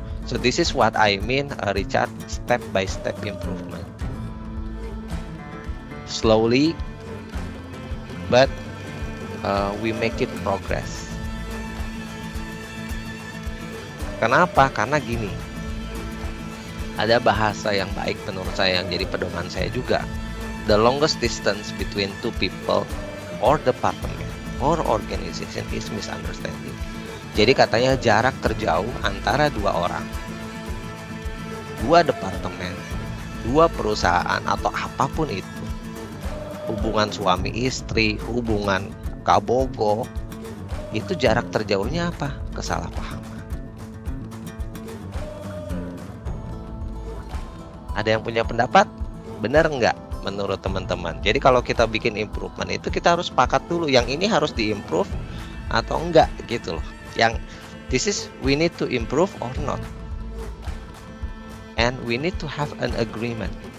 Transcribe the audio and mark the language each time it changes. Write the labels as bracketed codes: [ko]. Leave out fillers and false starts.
[en] So this is what I mean, Richard, step by step improvement. Slowly but we make it progress. [id] Kenapa? Karena gini, ada bahasa yang baik menurut saya yang jadi pedoman saya juga. [en] The longest distance between two people or department or organization is misunderstanding. [id] Jadi katanya jarak terjauh antara dua orang, dua departemen, dua perusahaan atau apapun itu, hubungan suami istri, hubungan kabogo, itu jarak terjauhnya apa? Kesalahpahaman. Ada yang punya pendapat? Benar nggak menurut teman-teman? Jadi kalau kita bikin improvement itu kita harus sepakat dulu, yang ini harus diimprove atau enggak gitu loh. [en] Yang this is we need to improve or not. And we need to have an agreement.